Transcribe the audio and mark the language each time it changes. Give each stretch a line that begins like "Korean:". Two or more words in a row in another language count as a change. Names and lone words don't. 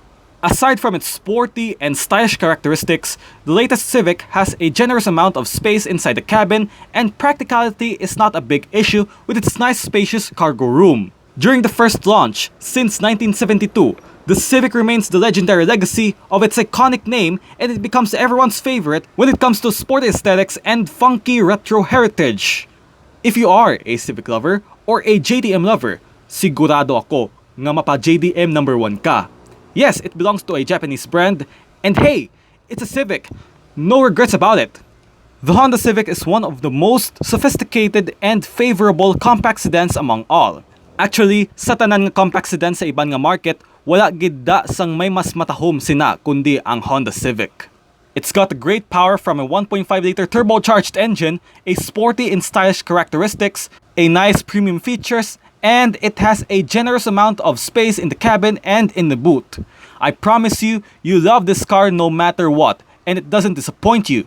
English: Aside from its sporty and stylish characteristics, the latest Civic has a generous amount of space inside the cabin, and practicality is not a big issue with its nice spacious cargo room. During the first launch, since 1972, the Civic remains the legendary legacy of its iconic name, and it becomes everyone's favorite when it comes to sporty aesthetics and funky retro heritage. If you are a Civic lover or a JDM lover,
Hiligaynon: sigurado ako nga mapa JDM number 1 ka.
English: Yes, it belongs to a Japanese brand, and hey, it's a Civic. No regrets about it. The Honda Civic is one of the most sophisticated and favorable compact sedans among all.
Hiligaynon: Actually, sa tanan nga
English: compact sedan
Hiligaynon: sa iban nga market, wala gidda sang may mas matahom sina kundi ang Honda Civic.
English: It's got great power from a 1.5-liter turbocharged engine, a sporty and stylish characteristics, a nice premium features, and it has a generous amount of space in the cabin and in the boot. I promise you, you love this car no matter what, and it doesn't disappoint you.